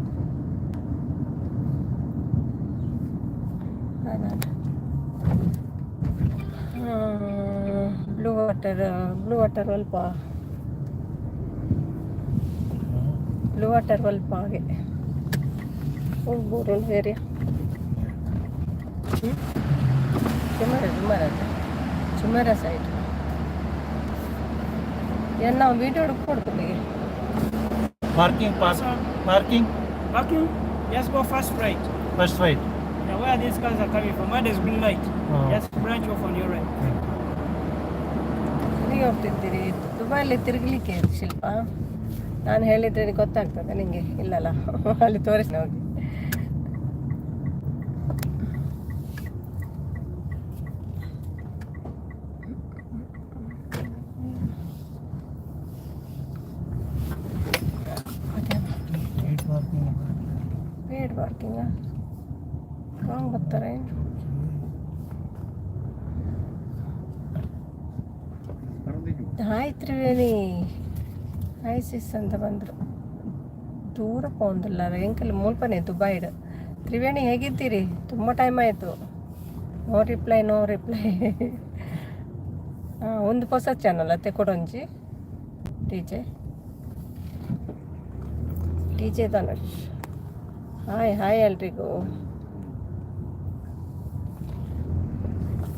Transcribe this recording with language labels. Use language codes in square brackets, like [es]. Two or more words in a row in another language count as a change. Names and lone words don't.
[kn] ಬ್ಲೂ ವಾಟರ್ ಸ್ವಲ್ಪ ಹಾಗೆ ಹೋಗ್ಬೋದು ಏರಿಯಾ. ಚುಮರ ಸೈಡ್ ಏನು ನಾವು ವೀಡಿಯೋ ಕೊಡ್ತೀವಿ. [en] Parking. Just go first right. Now where these cars are coming from, where there's green light, just branch off on your right. [kn] ನೀವು ಹೋಗ್ತಿದ್ದೀರಿ ದುಬೈಲಿ ತಿರುಗಲಿಕ್ಕೆ ಶಿಲ್ಪ? ನಾನು ಹೇಳಿದ್ರೆ ಗೊತ್ತಾಗ್ತದೆ ನಿಂಗೆ? ಇಲ್ಲಲ್ಲ, ಅಲ್ಲಿ ತೋರಿಸಿ ಹೋಗಿ. [en] paid parking [kn] ಹಾಂ ಬರ್ತಾರೆ. [en] hi Triveni, hi sis [kn] ಅಂತ ಬಂದರು. [tcy] ದೂರ ಪೋಂದಿಲ್ಲ ಎಂಕಲ್ ಮುಲ್ಪನೆ ದುಬೈಡ್. [kn] ತ್ರಿವೇಣಿ ಹೇಗಿದ್ದೀರಿ? ತುಂಬ ಟೈಮ್ ಆಯಿತು. [en] no reply. [tcy] ಹಾಂ, ಒಂದು ಹೊಸ ಚಾನಲ್ ಅತ್ತೆ ಕೊಡೊಂಜಿ ಟಿಜೆ ಧನುಷ್. [kn] ಹಾಯ್ ಎಲ್ರಿಗೂ.